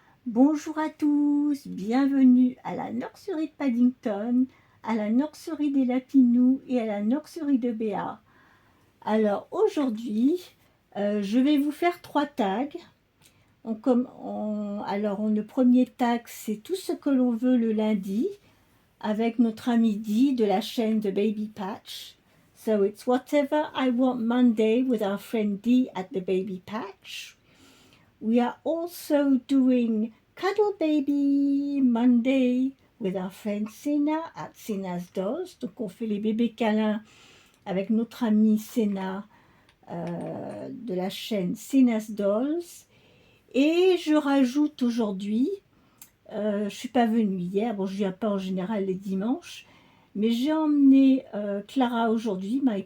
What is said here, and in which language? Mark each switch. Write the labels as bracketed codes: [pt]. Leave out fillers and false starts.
[fr] Bonjour à tous, bienvenue à la nurserie de Paddington, à la nurserie des Lapinous et à la nurserie de Béats. Alors aujourd'hui, je vais vous faire 3 tags. Le premier tag, c'est tout ce que l'on veut le lundi, avec notre ami Dee de la chaîne de Baby Patch. [en] So it's whatever I want Monday with our friend Dee at the Baby Patch. We are also doing Cuddle Baby Monday with our friend Sena at Sena's Dolls. [fr] Donc on fait les bébés câlins avec notre amie Sena de la chaîne Sena's Dolls. Et je rajoute aujourd'hui, je ne suis pas venue hier, bon je ne viens pas en général les dimanches, mais j'ai emmené Clara aujourd'hui.